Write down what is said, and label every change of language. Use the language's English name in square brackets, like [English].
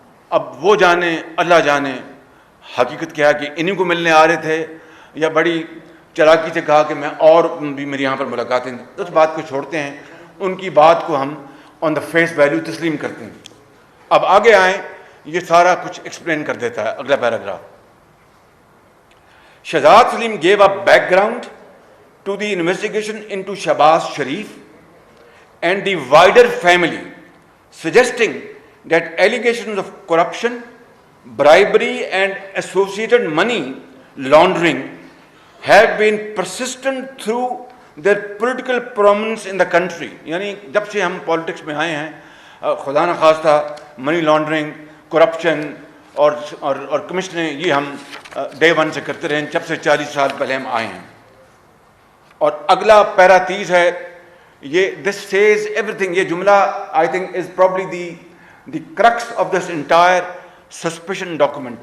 [Urdu] اب وہ جانے, اللہ جانے حقیقت کیا کہ انہیں کو ملنے آ رہے تھے یا بڑی چلاکی سے کہا کہ میں اور بھی میری یہاں پر ملاقاتیں. اس بات کو چھوڑتے ہیں, ان کی بات کو ہم [English] on the face value [Urdu] تسلیم کرتے ہیں. اب آگے آئیں, یہ سارا کچھ ایکسپلین کر دیتا ہے اگلا paragraph. [English] Shahzad Saleem gave a background to the investigation into Shahbaz Sharif and the wider family, suggesting that allegations of corruption, bribery and associated money laundering have been persistent through their political prominence in the country. [Urdu] یعنی جب سے ہم politics میں آئے ہیں, خدا نخواستہ money laundering, corruption اور کمشنیں, یہ ہم ڈے ون سے کرتے رہے ہیں, جب سے 40 سال پہلے ہم آئے ہیں. اور اگلا پیرا 30 ہے, [English] یہ this says everything. یہ جملہ I think is probably the crux of this entire suspicion document.